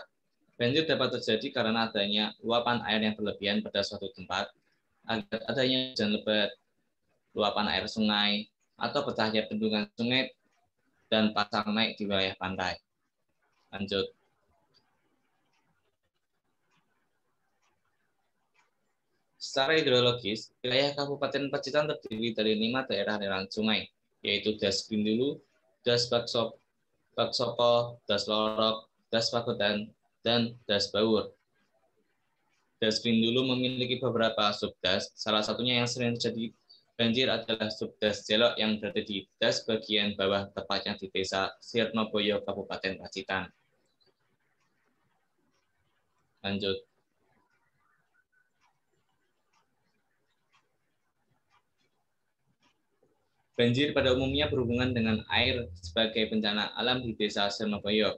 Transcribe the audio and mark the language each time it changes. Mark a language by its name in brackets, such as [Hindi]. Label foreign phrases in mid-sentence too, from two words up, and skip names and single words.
[Indonesian] Banjir dapat terjadi karena adanya luapan air yang berlebihan pada suatu tempat, adanya hujan lebat, luapan air sungai, atau pecahnya bendungan sungai dan pasang naik di wilayah pantai. Lanjut. Secara hidrologis, wilayah Kabupaten Pacitan terdiri dari 5 daerah aliran sungai, yaitu Das Bindulu, Das Baksoko, Das Lorok, Das Pakutan, dan Das Bawur. Das Bindulu memiliki beberapa subdas, salah satunya yang sering terjadi banjir adalah subdas Jelok yang berada di Das bagian bawah, tepatnya di Desa Sirnoboyo, Kabupaten Pacitan. Lanjut. Banjir pada umumnya berhubungan dengan air sebagai bencana alam di Desa Sirnoboyo.